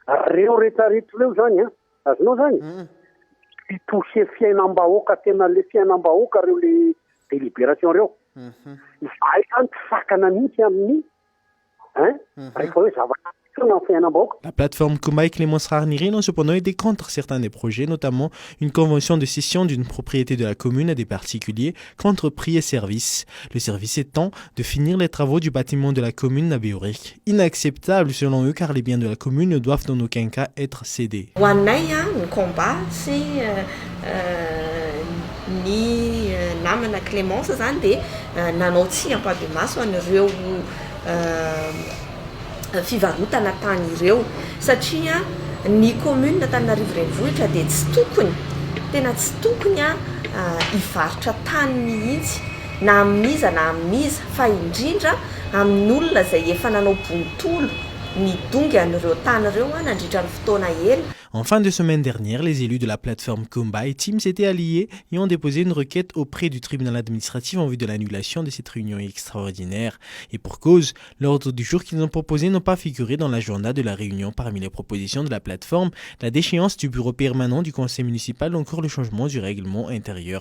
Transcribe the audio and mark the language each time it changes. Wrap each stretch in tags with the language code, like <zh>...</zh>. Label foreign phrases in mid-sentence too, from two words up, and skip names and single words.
<fr>La plateforme Kumba et Clémence Rarnirin ont cependant été contre certains des projets, notamment une convention de cession d'une propriété de la commune à des particuliers contre prix et services. Le service étant de finir les travaux du bâtiment de la commune à Béoric. Inacceptable selon eux car les biens de la commune ne doivent dans aucun cas être cédés.</fr> <mg>Namana Clémence zany dia nanao tsiam-pahademaso an'ireo fivarotana tany ireo satria ny commune d'Antananarivo renivohitra dia tsy tokony tena tsy tokony hivarotra tany mihitsy na amin'iza na amin'iza fa indrindra amin'olona izay efa nanao bonitolo nidongy an'ireo tany ireo nandritra ny fotoana ela.</mg> <fr>En fin de semaine dernière, les élus de la plateforme Kumba et Team s'étaient alliés et ont déposé une requête auprès du tribunal administratif en vue de l'annulation de cette réunion extraordinaire. Et pour cause, l'ordre du jour qu'ils ont proposé n'a pas figuré dans l'agenda de la réunion. Parmi les propositions de la plateforme, la déchéance du bureau permanent du conseil municipal ou encore le changement du règlement intérieur.</fr>